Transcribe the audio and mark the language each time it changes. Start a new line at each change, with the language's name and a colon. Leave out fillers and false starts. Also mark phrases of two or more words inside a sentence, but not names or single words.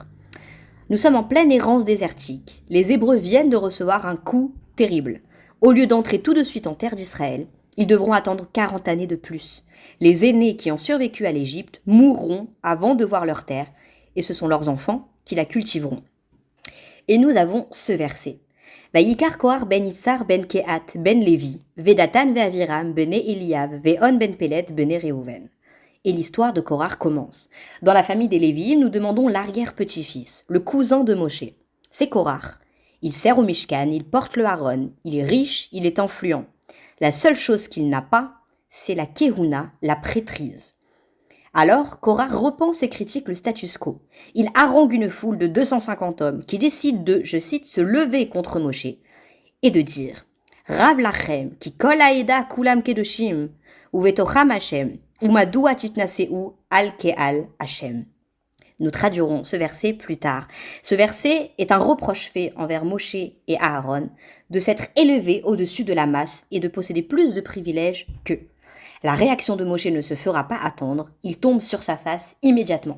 French: Nous sommes en pleine errance désertique. Les Hébreux viennent de recevoir un coup terrible. Au lieu d'entrer tout de suite en terre d'Israël, ils devront attendre 40 années de plus. Les aînés qui ont survécu à l'Égypte mourront avant de voir leur terre, et ce sont leurs enfants qui la cultiveront. Et nous avons ce verset.
Hebrew: ויקח קרח בן יצהר בן קהת בן לוי ודתן ואבירם בני אליאב ואון בן פלת בני ראובן.
French: Et l'histoire de Korach commence. Dans la famille des Lévi, nous demandons l'arrière-petit-fils, le cousin de Moshe. C'est Korach. Il sert au Mishkan, il porte le Haron, il est riche, il est influent. La seule chose qu'il n'a pas, c'est la Kehuna, la prêtrise. Alors, Korach repense et critique le status quo. Il harangue une foule de 250 hommes qui décident de, je cite, se lever contre Moshe et de dire
Hebrew: רב לכם כי כל העדה כלם קדשים ובתוכם השם ומדוע תתנשאו על קהל השם.
French: Nous traduirons ce verset plus tard. Ce verset est un reproche fait envers Moshe et Aaron de s'être élevés au-dessus de la masse et de posséder plus de privilèges qu'eux. La réaction de Moshe ne se fera pas attendre, il tombe sur sa face immédiatement.